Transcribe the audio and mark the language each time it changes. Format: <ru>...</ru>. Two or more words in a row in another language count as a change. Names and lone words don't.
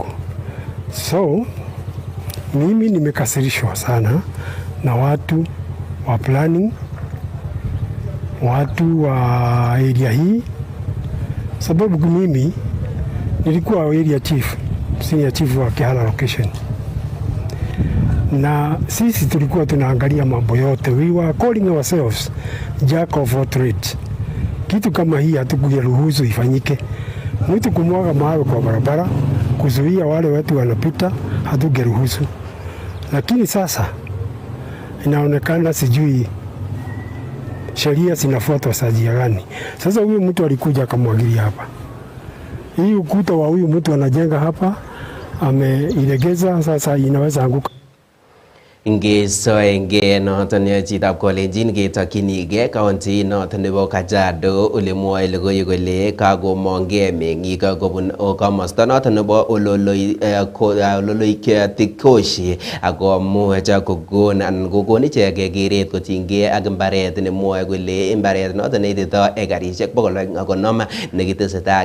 <sw>So mimi nimekasirishwa sana na watu wa planning, watu wa area hii, sababu mimi nilikuwa</sw> <en>area chief, senior chief</en> <sw>wa Kihala location, na sisi tulikuwa tunaangalia mambo yote.</sw> <en>We were calling ourselves jack of all trades.</en> <sw>Kitu kama hii hatukuruhusu ifanyike. Mtu kumwaga mawe kwa barabara, kuzuia wale watu wanapita, hatukuruhusu. Lakini sasa inaonekana sijui sheria zinafuatwa sajia gani. Sasa huyu mtu alikuja akamwagilia hapa. Hii ukuta wa huyu mtu anajenga hapa ameilegeza, sasa inaweza anguka.</sw> <kln>Ngesoenge noton chitab Kolenjin ketokyinige county noton nebo Kajiado ole mwoe logoiwek kole kakomongee meng'ik kobun komosta noton nebo Ololoitikoshi akomuch kokon ichek keret kotinygei ak mbaret nemwoe kole mbaret noton neitito ekarisiek 250 nekitesetai</kln>